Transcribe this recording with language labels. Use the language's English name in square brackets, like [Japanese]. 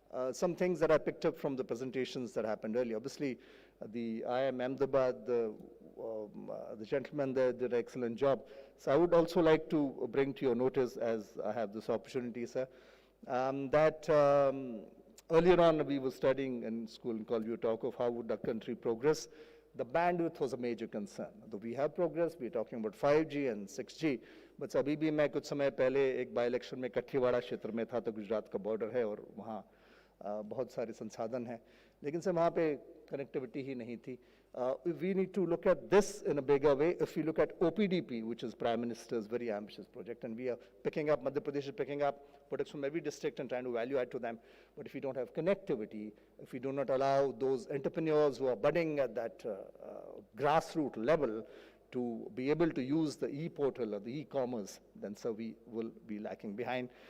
[English] Some things that I picked up from the presentations that happened earlier. Obviously, the IIM Ahmedabad, the gentleman there did an excellent job. So I would also like to bring to your notice, as I have this opportunity, sir, that earlier on we were studying in school in college, we would talk of how would our country progress. The bandwidth was a major concern. Though we have progress, we are talking about 5G and 6G, but [Hindi] अभी भी मैं कुछ समय पहले एक by election में कठियावाड़ा क्षेत्र में था, तो गुजरात का बॉर्डर है और वहाँ बहुत सारे संसाधन हैं, लेकिन सर वहाँ पे कनेक्टिविटी ही नहीं थी. [English] We need to look at this in a bigger way. If we look at OPDP, which is Prime Minister's very ambitious project, and we are picking up, Madhya Pradesh is picking up products from every district and trying to value add to them. But if we don't have connectivity, if we do not allow those entrepreneurs who are budding at that grassroots level to be able to use the e-portal or the e-commerce, then sir, we will be lacking behind.